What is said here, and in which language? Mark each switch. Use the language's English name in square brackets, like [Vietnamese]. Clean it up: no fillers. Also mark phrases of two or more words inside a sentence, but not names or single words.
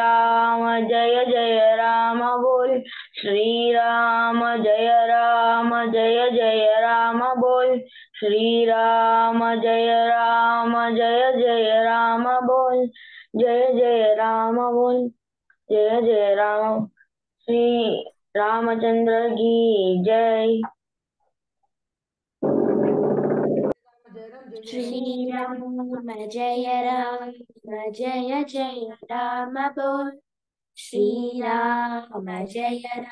[Hindi] राम बोल श्रीराम जय राम बोल श्रीराम जय राम बोल जय राम बोल जय राम श्री रामचंद्र की जय। श्रीराम जय राम बोल श्रीराम जय